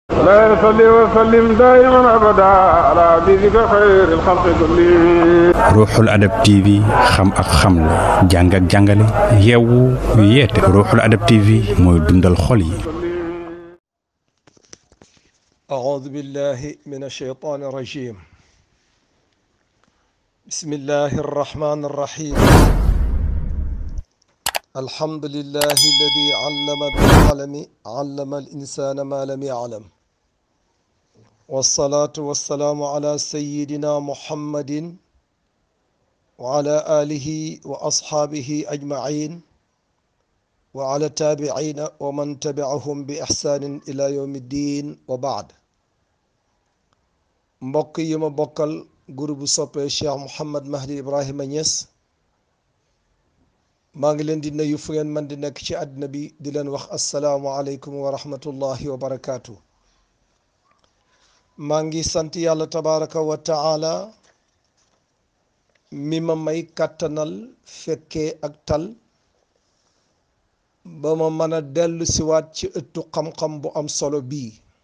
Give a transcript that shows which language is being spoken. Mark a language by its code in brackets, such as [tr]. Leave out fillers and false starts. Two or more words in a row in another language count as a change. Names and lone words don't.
[ar] لا يصلي وسلم دائما ابدا على حبيبك خير الخلق كلهم. [wo] Ruuxul Adab TV xam ak xamle jàng ak jàngale yeewu yeete. Ruuxul Adab TV mooy dundal xol yi. [ar] أعوذ بالله من الشيطان الرجيم. بسم الله الرحمن الرحيم. الحمد لله الذي علم بالقلم علم الإنسان ما لم يعلم. والصلاة والسلام على سيدنا محمد وعلى آله وأصحابه أجمعين وعلى التابعين ومن تبعهم بإحسان إلى يوم الدين وبعد. [wo] mbokk yi ma bokkal groupe soppe Cheikh Mouhamed Mahdi Ibrahima Niass maa ngi leen di nuyu fu ngeen man di nekk ci àddina bi di leen wax [ar] السلام عليكم ورحمة الله وبركاته. [wo] maa ngi sant yàlla [ar] تبارك وتعالى [wo] mi ma may kàttanal fekkee ak tal ba ma mën a dellu siwaat ci ëttu xam-xam bu am solo bii.